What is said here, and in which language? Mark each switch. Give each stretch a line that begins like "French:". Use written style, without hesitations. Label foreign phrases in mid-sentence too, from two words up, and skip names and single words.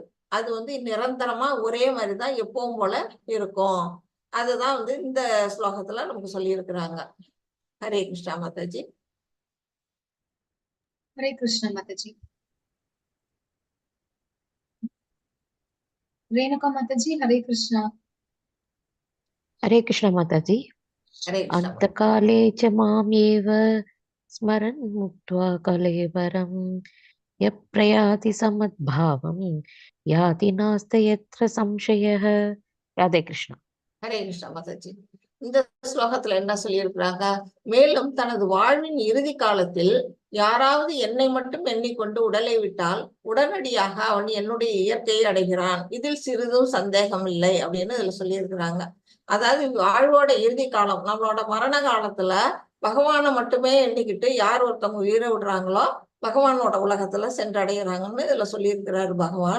Tamil: அது வந்து நிரந்தரமா ஒரே மாதிரிதான் எப்பவும் போல இருக்கும். அதுதான் வந்து இந்த ஸ்லோகத்துல நமக்கு சொல்லி இருக்கிறாங்க. ஹரே கிருஷ்ணா மாதாஜி. ஹரே கிருஷ்ணா மாதாஜி. ரேணுகா மாதாஜி, ஹரே கிருஷ்ணா.
Hindi: हरे कृष्ण माताजी।
Tamil: ஹரே கிருஷ்ணா.
Sanskrit: अंतकाले च मामेव स्मरन् मुक्त्वा कलेवरं यः प्रयाति समद्भावं याति नास्ति यत्र संशयः।
Hindi: राधे कृष्ण।
Tamil: ஹரே கிருஷ்ணா மாதாஜி. இந்த ஸ்லோகத்துல என்ன சொல்லியிருக்கிறாங்க, மேலும் தனது வாழ்வின் இறுதி காலத்தில் யாராவது என்னை மட்டும் எண்ணிக்கொண்டு உடலை விட்டால் உடனடியாக அவன் என்னுடைய இயற்கையை அடைகிறான், இதில் சிறிதும் சந்தேகம் இல்லை அப்படின்னு இதுல சொல்லியிருக்கிறாங்க. அதாவது வாழ்வோட இறுதி காலம், நம்மளோட மரண காலத்துல பகவானை மட்டுமே எண்ணிக்கிட்டு யார் ஒருத்தவங்க உயிரை விடுறாங்களோ பகவானோட உலகத்துல சென்றடைகிறாங்கன்னு இதுல சொல்லியிருக்கிறாரு பகவான்.